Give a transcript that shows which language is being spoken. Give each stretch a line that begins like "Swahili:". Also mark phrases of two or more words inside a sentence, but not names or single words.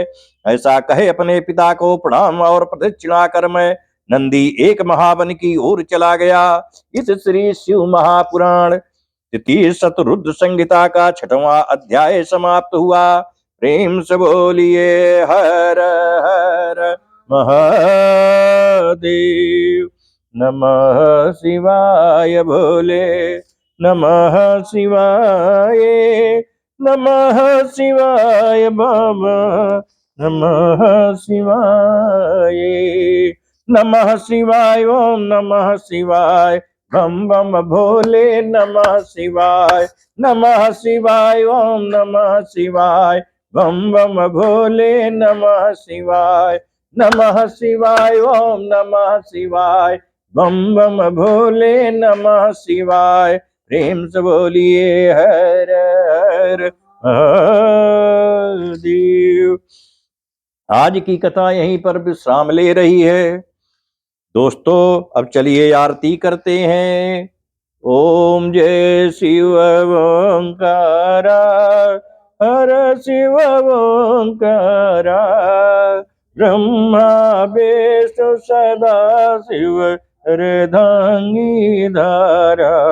Hindi: ऐसा कहे अपने पिता को प्रणाम और प्रदक्षिणा कर मैं नंदी एक महावन की ओर चला गया। इस श्री शिव महापुराण तृतीय शतरुद्र संहिता का 6वां अध्याय समाप्त हुआ। प्रेम से बोलिए हर हर महादेव। नमः शिवाय भोले, नमः शिवाय, नमः शिवाय बाबा, नमः शिवाय, नमः शिवाय, ओम नमः शिवाय, बम बम भोले, नमः शिवाय, नमः शिवाय, ओम नमः शिवाय, बम बम भोले, नमः शिवाय, नमः शिवाय, ओम नमः शिवाय, बम बम भोले, नमः शिवाय। प्रेम से बोलिए हर हर महादेव। आज की कथा यहीं पर विश्राम ले रही है। दोस्तों, अब चलिए आरती करते हैं। ओम जय शिव ओंकारा, हर शिव ओंकारा, ब्रह्मा विष्णु सदा शिव हृदंगी धारा,